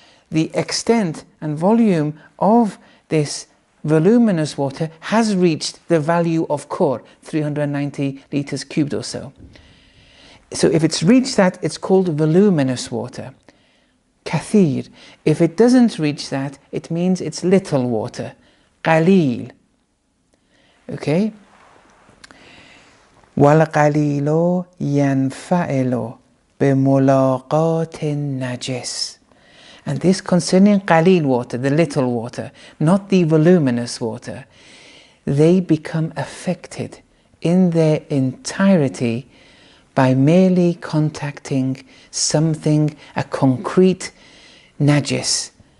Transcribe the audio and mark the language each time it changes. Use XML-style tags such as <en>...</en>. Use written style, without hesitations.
<en>The extent and volume of this voluminous water has reached the value of khor, 390 litres cubed or so. So if it's reached that, it's called voluminous water. Katheer. If it doesn't reach that, it means it's little water. Qaleel. Okay?</en> <ar>والقليل ينفعل بملاقات النجس.</ar> <en>And this concerning Qaleel water, the little water, not the voluminous water, they become affected in their entirety by merely contacting something, a concrete najis.</en>